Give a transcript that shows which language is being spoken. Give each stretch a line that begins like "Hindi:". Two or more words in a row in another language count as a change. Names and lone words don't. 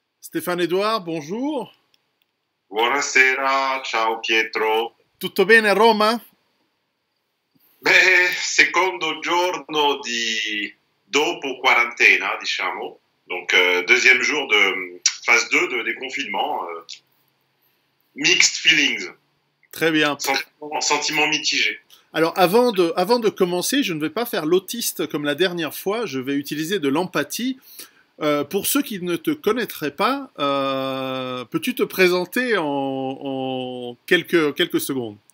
French: Stéphane Edouard, bonjour.
Italian: Buonasera, ciao Pietro. Tutto bene a Roma? Beh, secondo giorno di dopo quarantena, diciamo,
French: donc deuxième jour de phase 2 de déconfinement,
English: mixed feelings,
French: Très bien. sentiments mitigés. Alors, avant de commencer, je ne vais pas faire l'autiste comme la dernière fois, je vais utiliser de l'empathie. Pour ceux qui ne te connaîtraient pas, peux-tu te présenter en quelques secondes?